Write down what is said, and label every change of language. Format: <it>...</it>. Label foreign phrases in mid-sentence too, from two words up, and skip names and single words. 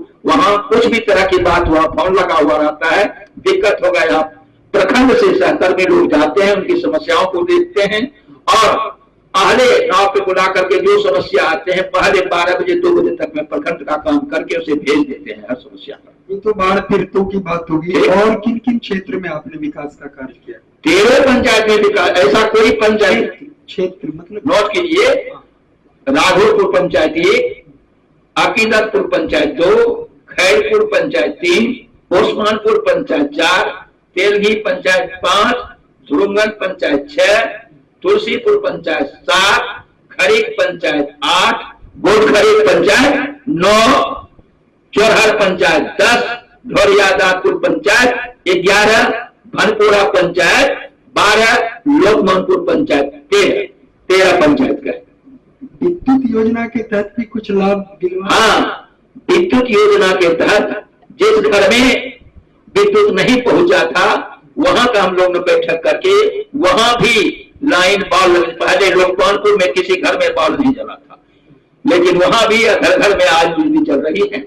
<hi>वहां कुछ भी तरह की बात हुआ, फोन लगा हुआ रहता है, दिक्कत हो गया, प्रखंड से सहकर्मी लोग जाते हैं, उनकी समस्याओं को देखते हैं और पहले नाव पे बुला करके जो समस्या आते हैं पहले 12 बजे 2 बजे तक में प्रखंड का काम करके उसे भेज देते हैं हर समस्या पर। ये तो बाढ़ पीड़ितों की बात होगी। और किन किन क्षेत्र में आपने विकास का कार्य किया? 13 पंचायत में विकास, ऐसा कोई पंचायत क्षेत्र मतलब नोट कीजिए, राघोपुर पंचायत 1, अकीदतपुर पंचायत 2, खैरपुर पंचायत 3, ओस्मानपुर पंचायत 4, तेलगी पंचायत 5, धुरुंगन पंचायत 6, तुलसीपुर पंचायत 7, खरीक पंचायत 8, गोटखरीक पंचायत 9, चोरहर पंचायत 10, ढोरियादापुर पंचायत 11, भनपुरा पंचायत 12, लोकमानपुर पंचायत 13 पंचायत का। विद्युत योजना के तहत भी कुछ लाभ दिलवा? हाँ, विद्युत योजना के तहत जिस घर में विद्युत नहीं पहुंचा था वहां का हम लोग ने बैठक करके वहां भी लाइन बॉल, पहले लोकमानपुर में किसी घर में बॉल नहीं जला था, लेकिन वहां भी घर घर में आज बिजली चल रही है।</hi>